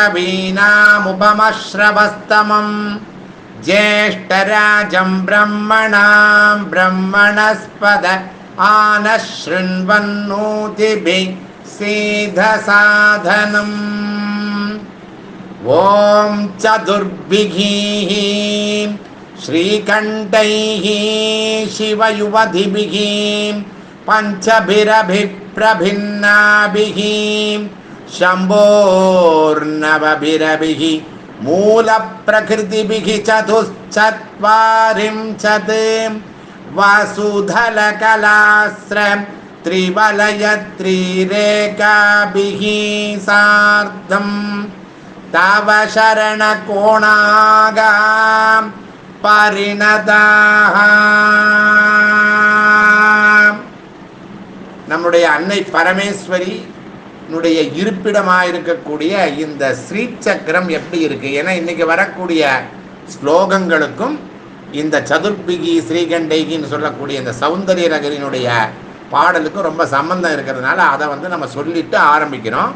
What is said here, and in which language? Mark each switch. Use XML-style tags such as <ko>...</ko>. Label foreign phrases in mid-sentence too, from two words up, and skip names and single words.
<sa>कवीनामुपमश्रवस्तमम् ज्येष्ठराजं ब्रह्मणां ब्रह्मणस्पत आनश्शृण्वन्नूतिभिः सीदसादनम्. ओम् चतुर्भिः श्रीकण्ठैः शिवयुवतिभिः पञ्चभिरपि प्रभिन्नाभिः शम्भोर्नवभिरभिः मूलप्रकृतिभिः चतुश्चत्वारिंशत् वसुधलकलास्र त्रिवलयत्रिरेखाभिः सार्धं तव शरणकोणागा परिणताः.</sa> <ta>நம்முடைய அன்னை பரமேஸ்வரி இருப்பிடமாக இருக்கக்கூடிய இந்த ஸ்ரீசக்கரம் எப்படி இருக்கு? ஏன்னா இன்னைக்கு வரக்கூடிய ஸ்லோகங்களுக்கும் இந்த சதுர்பிகி ஸ்ரீகண்டைகின்னு சொல்லக்கூடிய இந்த சௌந்தரிய நகரினுடைய பாடலுக்கும் ரொம்ப சம்பந்தம் இருக்கிறதுனால அதை நம்ம சொல்லிட்டு ஆரம்பிக்கிறோம்.</ta>